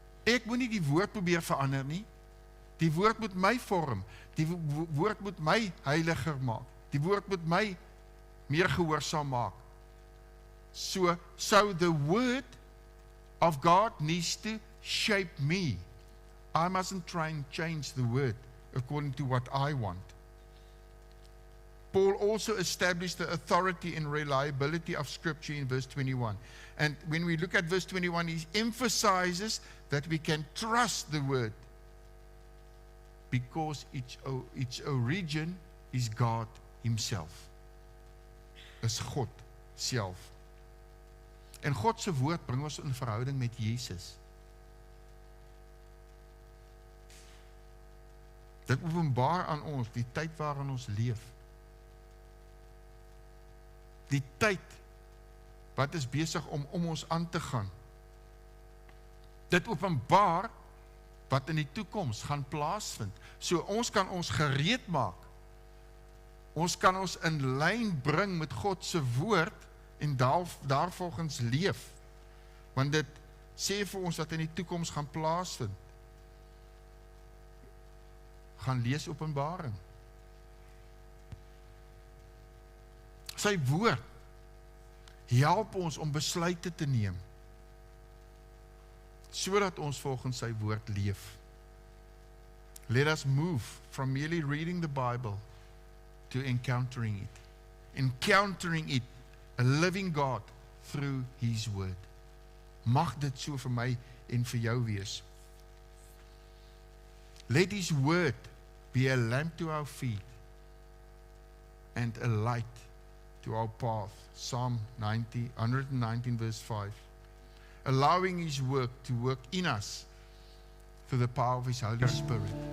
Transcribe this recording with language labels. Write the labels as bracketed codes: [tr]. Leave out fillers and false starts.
[af] Ek moet nie die woord probeer verander nie, die woord moet my vorm, die woord moet my heiliger maak, die woord moet my meer gehoorsaam maak. [en] So the word of God needs to shape me. I mustn't try and change the word according to what I want. Paul also established the authority and reliability of Scripture in verse 21. And when we look at verse 21, he emphasizes that we can trust the word because its origin is God himself. [af] Is God self. En God se woord bring ons in verhouding met Jesus. Dit openbaar aan ons die tyd waarin ons leef. Die tyd wat is besig om ons aan te gaan. Dit openbaar wat in die toekoms gaan plaasvind. So ons kan ons gereed maak. Ons kan ons in lyn bring met God se woord en daarvolgens leef. Want dit sê vir ons wat in die toekoms gaan plaasvind. Gaan lees Openbaring. Sy woord help ons om besluite te neem, sodat ons volgens sy woord leef. [en] Let us move from merely reading the Bible to encountering it. Encountering it, a living God through His word. [af] Mag dit so vir my en vir jou wees. [en] Let His word be a lamp to our feet and a light to our path. Psalm 119 verse 5. Allowing His work to work in us through the power of His Holy Spirit.